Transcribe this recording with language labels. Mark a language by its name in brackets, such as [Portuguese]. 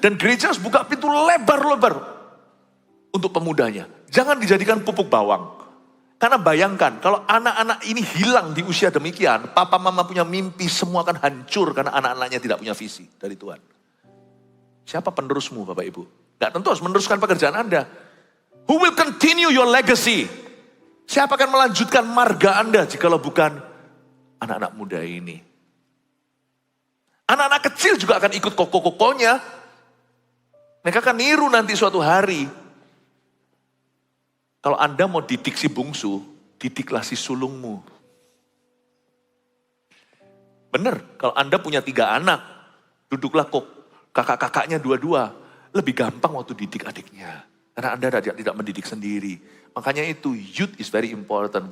[Indonesian] Dan gereja harus buka pintu lebar-lebar untuk pemudanya. Jangan dijadikan pupuk bawang. Karena bayangkan, kalau anak-anak ini hilang di usia demikian, papa mama punya mimpi, semua akan hancur karena anak-anaknya tidak punya visi dari Tuhan. Siapa penerusmu Bapak Ibu? Nggak tentu harus meneruskan pekerjaan Anda. [English] Who will continue your legacy? [Indonesian] Siapa akan melanjutkan marga Anda jikalau bukan anak-anak muda ini? Anak-anak kecil juga akan ikut koko-kokonya. Mereka akan niru nanti suatu hari. Kalau Anda mau didik si bungsu, didiklah si sulungmu. Benar, kalau Anda punya 3 anak, duduklah kok kakak-kakaknya 2-2. Lebih gampang waktu didik adiknya. Karena Anda tidak mendidik sendiri. Makanya itu, [English] youth is very important.